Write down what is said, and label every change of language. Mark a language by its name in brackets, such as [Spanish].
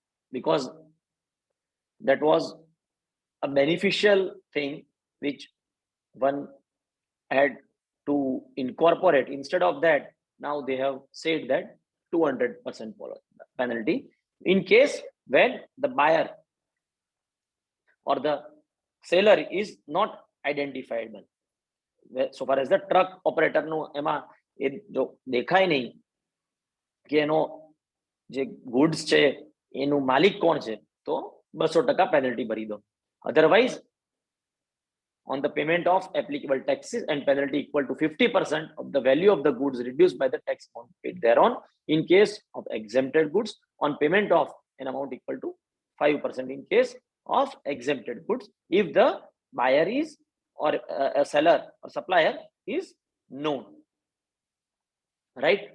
[English] Because that was a beneficial thing which one had to incorporate. Instead of that, now they have said that 200% penalty in case when the buyer or the seller is not identifiable. So far as the truck operator [Gujarati] નું એમાં એ જો દેખાય નહીં કે એનો જે goods છે એનું માલિક કોણ છે, તો 200% પેનલ્ટી ભરી દો. [English] Otherwise, on the payment of applicable taxes and penalty equal to 50% of the value of the goods reduced by the tax amount paid thereon. In case of exempted goods, on payment of an amount equal to 5% in case of exempted goods, if the buyer is or a seller or supplier is known. Right?